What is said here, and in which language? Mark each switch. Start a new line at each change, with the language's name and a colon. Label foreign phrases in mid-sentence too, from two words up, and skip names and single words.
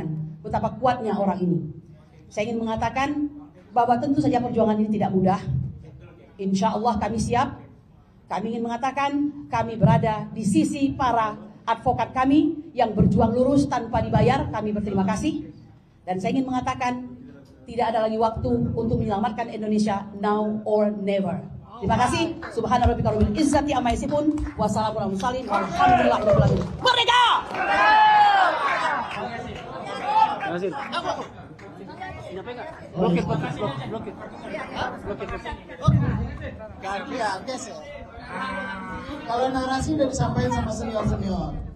Indonesian: Betapa kuatnya orang ini. Saya ingin mengatakan bahwa tentu saja perjuangan ini tidak mudah.
Arabic: إن شاء الله
Indonesian: kami siap. Kami ingin mengatakan kami berada di sisi para advokat kami yang berjuang lurus tanpa dibayar. Kami berterima kasih. Dan saya ingin mengatakan tidak ada lagi waktu untuk menyelamatkan Indonesia,
English: now or never.
Indonesian: Terima kasih.
Arabic: سبحان ربك رب العزة عما يصفون. والسلام عليكم ورحمة الله وبركاته.
Indonesian: Merdeka! Kalau narasi udah disampaikan sama senior-senior.